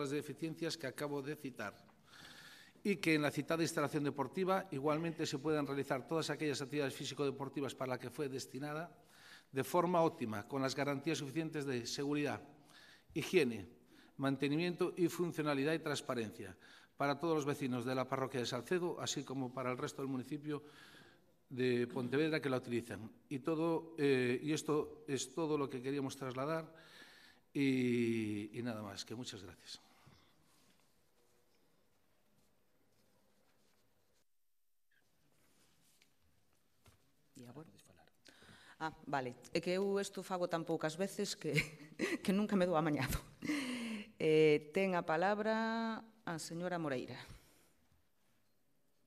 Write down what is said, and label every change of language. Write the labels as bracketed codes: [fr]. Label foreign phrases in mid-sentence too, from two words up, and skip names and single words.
[es] las deficiencias que acabo de citar, y que en la citada instalación deportiva igualmente se puedan realizar todas aquellas actividades físico-deportivas para las que fue destinada de forma óptima, con las garantías suficientes de seguridad, higiene, mantenimiento y funcionalidad y transparencia para todos los vecinos de la parroquia de Salcedo, así como para el resto del municipio de Pontevedra que la utilizan. Y esto es todo lo que queríamos trasladar y nada más, que muchas gracias. [gl] Vale, é que eu isto fago tan poucas veces que nunca me dou amañado. Ten a palabra a señora Moreira.